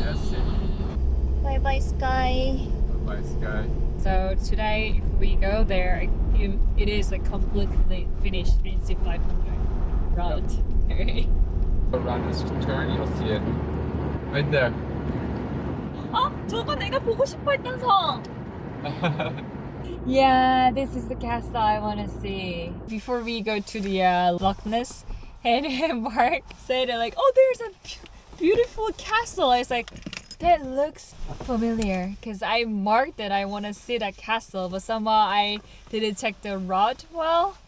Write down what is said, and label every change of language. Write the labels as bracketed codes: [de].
[en] Nessie. Bye bye, Skye. Bye, Skye. So today, if we go there, it is like completely finished NC 500 route. Yep. Around this turn, you'll see it. Right there. [ko] 어? 저거 내가 보고 싶어 했던 성! [en] Yeah, this is the castle I want to see. Before we go to the Loch Ness, and Mark said like, oh, there's a beautiful castle. I was like, that looks familiar, because I marked that I want to see that castle, but somehow I didn't check the route well.